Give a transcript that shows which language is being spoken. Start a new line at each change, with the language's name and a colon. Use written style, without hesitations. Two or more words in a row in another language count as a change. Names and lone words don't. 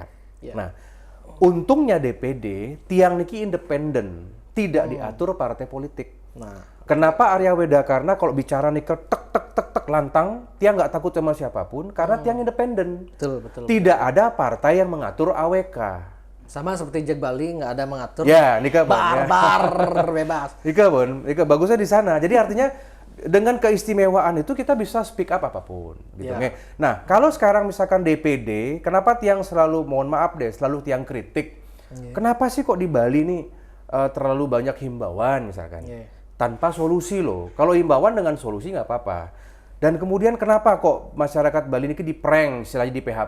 Indonesian: Nah, untungnya DPD,
Balinese: Tiang niki
Indonesian: independen, tidak diatur partai politik. Nah, kenapa Arya Weda? Karena kalau bicara nih tek lantang, Tiang nggak takut sama siapapun karena Tiang independen. Betul. Tidak ada partai yang mengatur AWK. Sama seperti Jak Bali nggak ada mengatur. Ya, Nika barbar bebas. Nika bagusnya di sana. Jadi artinya dengan keistimewaan itu kita bisa
English: speak up
Indonesian: apapun. Gitu. Nah, kalau sekarang misalkan DPD, kenapa Tiang selalu mohon maaf deh, selalu Tiang kritik. Kenapa sih kok di Bali nih terlalu banyak himbauan misalkan? Tanpa solusi loh. Kalau himbauan dengan solusi nggak apa-apa. Dan kemudian kenapa kok masyarakat Bali ini di-prank, istilahnya di PHP.